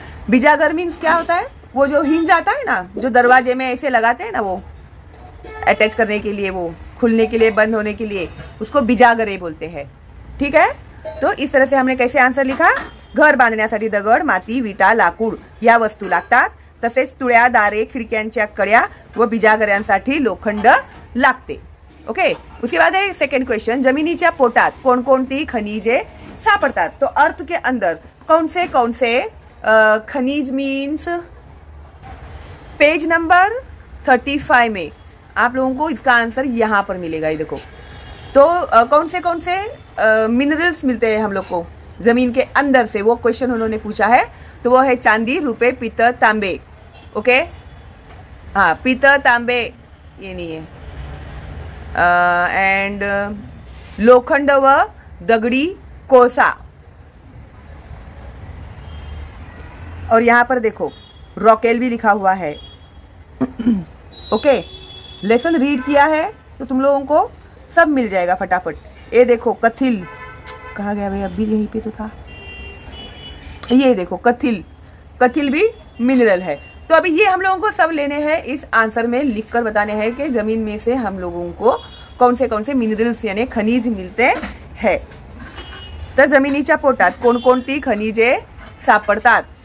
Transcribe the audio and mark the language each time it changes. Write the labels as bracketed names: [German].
[Hindi] बिजागर means क्या होता है? वो जो हिंज आता है ना, जो दरवाजे में ऐसे लगाते हैं ना, वो अटैच करने के लिए, वो खुलने के लिए, बंद होने के लिए, उसको बिजागरे बोलते हैं. ठीक है. तो इस तरह से हमने कैसे आंसर लिखा? [Marathi] घर बांधण्यासाठी दगड, माती, विटा, लाकूड या वस्तू लागतात. तसेच तुळ्या, दारे, खिडक्यांच्या कड्या व बिजागऱ्यांसाठी लोखंड लागते. ओके. [Hindi] उसके बाद है सेकंड क्वेश्चन. [Marathi] जमिनीच्या पोटात कोणकोणती खनिजे सापडतात? [Hindi] तो अर्थ के अंदर कौन से खनिज मीन्स पेज नंबर 35 में आप लोगों को इसका आंसर यहाँ पर मिलेगा. ये देखो. तो कौन से मिनरल्स मिलते हैं हम लोग को जमीन के अंदर से, वो क्वेश्चन उन्होंने पूछा है. तो वो है चांदी, रुपए, पीतल, तांबे. ओके. हाँ, पीतल, तांबे ये नहीं है. एंड लोखंड व दगड़ी कोसा. और यहाँ पर देखो रॉकेल भी लिखा हुआ है. ओके. लेसन रीड किया है तो तुम लोगों को सब मिल जाएगा फटाफट. ये देखो कथिल कहाँ गया भाई? अभी यहीं पे तो था. ये देखो कथिल भी मिनरल है. तो अभी ये हम लोगों को सब लेने हैं, इस आंसर में लिखकर बताने हैं कि जमीन में से हम लोगों को कौन से मिनरल्स यानी खनिज मिलते हैं. [Marathi] तर जमिनीच्या पोटात कोणकोणती खनिजे सापडतात?